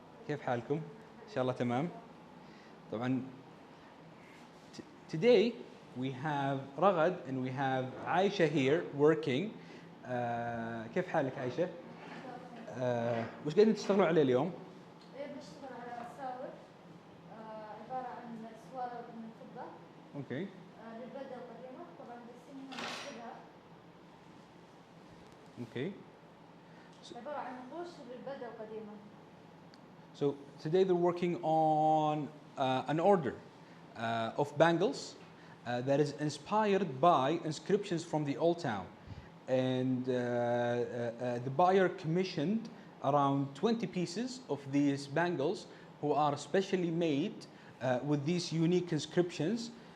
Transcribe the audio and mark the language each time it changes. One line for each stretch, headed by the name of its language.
Arabic: كيف حالكم؟ إن شاء الله تمام. طبعاً
English: today we have Ragad and we have Aisha here working.
Arabic: كيف حالك عايشة؟ وش قاعدين تشتغلوا عليه اليوم؟ بنشتغل على أساور عبارة عن سوارة من الفضة.
English: Okay.
Arabic: للبلدة القديمة طبعاً بنرسمها ونشتغلها.
English: Okay.
Arabic: عبارة عن نقوش للبلدة القديمة.
English: So today they're working on an order of bangles that is inspired by inscriptions from the Old Town. And the buyer commissioned around 20 pieces of these bangles who are specially made with these unique inscriptions.